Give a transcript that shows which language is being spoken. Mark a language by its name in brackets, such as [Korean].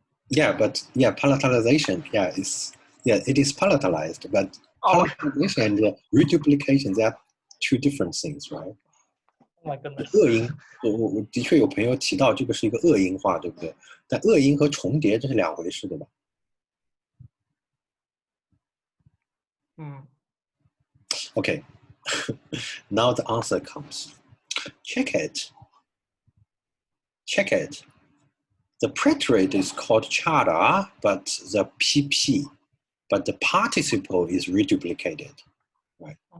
[English] Yeah, but yeah, palatalization. Yeah, it is palatalized, but palatalization and reduplication, they are two different things, right? Oh my goodness. [Chinese] 恶音，我的确有朋友提到这个是一个恶音化，对不对？但恶音和重叠这是两回事，对吧？ [English] Okay, now the answer comes. Check it. The preterite is called chara, but the PP, but the participle is reduplicated, right?